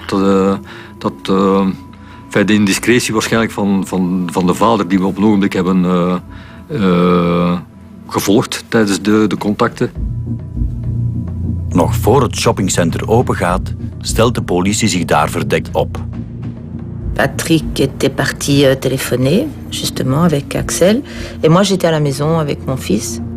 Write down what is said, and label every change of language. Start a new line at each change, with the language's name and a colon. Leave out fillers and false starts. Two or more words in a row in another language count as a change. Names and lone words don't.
Dutch: De indiscretie waarschijnlijk van de vader die we op een ogenblik hebben gevolgd tijdens de contacten. Nog voor het shoppingcenter opengaat, stelt de politie zich daar verdekt op.
French: Patrick était parti téléphoner, justement, avec Axel. Et moi, j'étais à la maison avec mon fils.